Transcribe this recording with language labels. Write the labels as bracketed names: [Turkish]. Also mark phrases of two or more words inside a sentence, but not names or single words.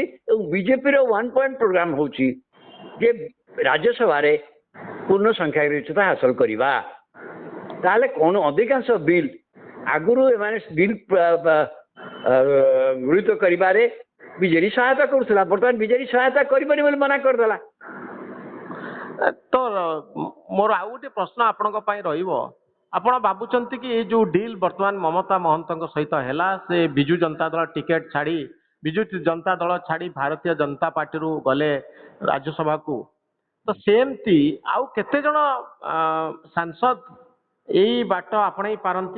[Odia] ଏବଂ ବିଜେପିର 1 [English] point program [Odia] ହଉଛି ଯେ ରାଜ୍ୟସଭାରେ ପୂର୍ଣ୍ଣ ସଂଖ୍ୟାଗରିଷ୍ଠତା ହାସଲ କରିବା। ତାହେଲେ କଣ ଅଧିକାଂଶ ବିଲ୍ ଆଗରୁ ଏମାନେ ବିଲ୍ ଗୃହୀତ କରିବାରେ ବିଜେଡି ସହାୟତା କରୁଥିଲା, ବର୍ତ୍ତମାନ ବିଜେଡି ସହାୟତା କରିବନି ବୋଲି ମନା କରିଦେଲା। ତ ମୋର ଆଉ ଗୋଟେ ପ୍ରଶ୍ନ ଆପଣଙ୍କ ପାଇଁ ରହିବ। ଆପଣ ଭାବୁଛନ୍ତି କି ଏ ଯୋଉ ଡିଲ୍ ବର୍ତ୍ତମାନ ମମତା ମହନ୍ତଙ୍କ ସହିତ ହେଲା ସେ ବିଜୁ ଜନତା ଦଳ ଟିକେଟ ଛାଡ଼ି ବିଜୁ ଜନତା ଦଳ ଛାଡ଼ି ଭାରତୀୟ ଜନତା ପାର୍ଟିରୁ ଗଲେ ରାଜ୍ୟସଭାକୁ, ତ ସେମିତି ଆଉ କେତେ ଜଣ ସାଂସଦ ଏଇ ବାଟ ଆପଣେଇ ପାରନ୍ତି?